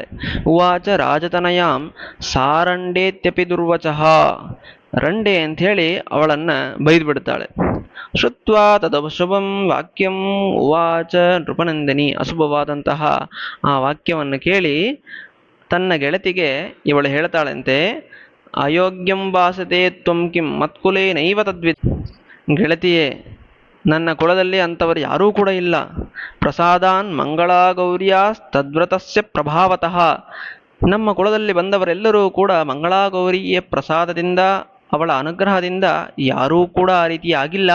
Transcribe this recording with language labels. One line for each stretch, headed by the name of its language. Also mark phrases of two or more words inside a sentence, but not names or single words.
Sanskrit: ಉವಾಚ ರಾಜತನಯಾಂ ಸಾರಂಡೇತ್ಯಪಿ ದುರ್ವಚಃ.
Kannada: ರಂಡೆ ಅಂಥೇಳಿ ಅವಳನ್ನು ಬೈದು ಬಿಡ್ತಾಳೆ.
Sanskrit: ಶ್ರುತ್ವಾ ತದಶುಭಂ ವಾಕ್ಯಂ ಉವಾಚ ನೃಪನಂದಿನಿ.
Kannada: ಅಶುಭವಾದಂತಹ ಆ ವಾಕ್ಯವನ್ನು ಕೇಳಿ ತನ್ನ ಗೆಳತಿಗೆ ಇವಳು ಹೇಳ್ತಾಳಂತೆ,
Sanskrit: ಅಯೋಗ್ಯಂ ಭಾಸತೆ ತ್ವಂ ಕಿಂ ಮತ್ಕುಲೇ ನೈವ ತದ್ವಿತ್.
Kannada: ಗೆಳತಿಯೇ, ನನ್ನ ಕುಲದಲ್ಲಿ ಅಂಥವರು ಯಾರೂ ಕೂಡ ಇಲ್ಲ.
Sanskrit: ಪ್ರಸಾದಾನ್ ಮಂಗಳಾಗೌರ್ಯಾಸ್ ತದ್ವ್ರತಸ್ಯ ಪ್ರಭಾವತಃ.
Kannada: ನಮ್ಮ ಕುಲದಲ್ಲಿ ಬಂದವರೆಲ್ಲರೂ ಕೂಡ ಮಂಗಳಾಗೌರಿಯ ಪ್ರಸಾದದಿಂದ, ಅವಳ ಅನುಗ್ರಹದಿಂದ ಯಾರೂ ಕೂಡ ಆ ರೀತಿ ಆಗಿಲ್ಲ.